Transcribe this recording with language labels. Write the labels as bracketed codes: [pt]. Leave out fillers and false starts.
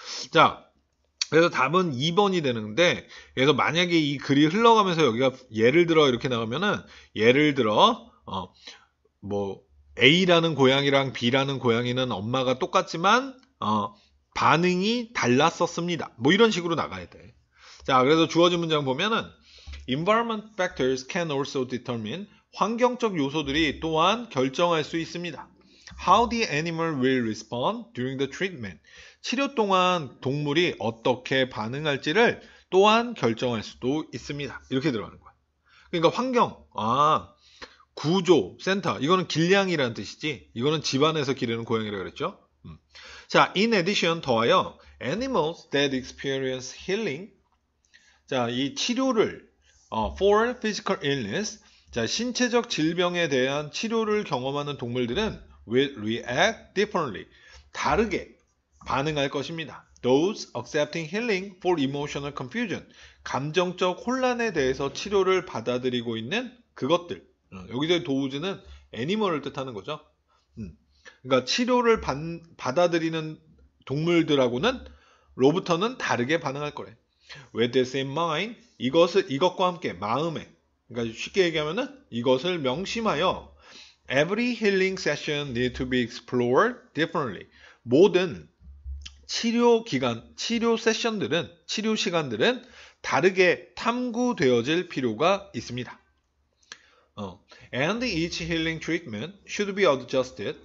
[ko] 자, 그래서 답은 2번이 되는데, 그래서 만약에 이 글이 흘러가면서 여기가 예를 들어 이렇게 나가면은, 예를 들어 뭐 A라는 고양이랑 B라는 고양이는 엄마가 똑같지만 반응이 달랐었습니다. 뭐 이런 식으로 나가야 돼. 자, 그래서 주어진 문장 보면은 [en] environment factors can also determine, [ko] 환경적 요소들이 또한 결정할 수 있습니다. [en] How the animal will respond during the treatment. [ko] 치료 동안 동물이 어떻게 반응할지를 또한 결정할 수도 있습니다. 이렇게 들어가는 거야. 그러니까 환경, 구조, 센터, 이거는 길냥이라는 뜻이지. 이거는 집안에서 기르는 고양이라고 그랬죠. [en] 자, in addition, 더하여 animals that experience healing. [ko] 자, 이 치료를 [en] for physical illness, [ko] 자, 신체적 질병에 대한 치료를 경험하는 동물들은 [en] will react differently. [ko] 다르게 반응할 것입니다. [en] Those accepting healing for emotional confusion. [ko] 감정적 혼란에 대해서 치료를 받아들이고 있는 그것들. 여기서의 those는 애니멀을 뜻하는 거죠. 그러니까 치료를 받아들이는 동물들하고는 로부터는 다르게 반응할 거래. [en] With the same mind, [ko] 이것과 함께 마음에, 그러니까 쉽게 얘기하면은 이것을 명심하여 [en] every healing session need to be explored differently. [ko] 모든 치료 세션들은, 치료 시간들은 다르게 탐구되어질 필요가 있습니다. [en] And each healing treatment should be adjusted.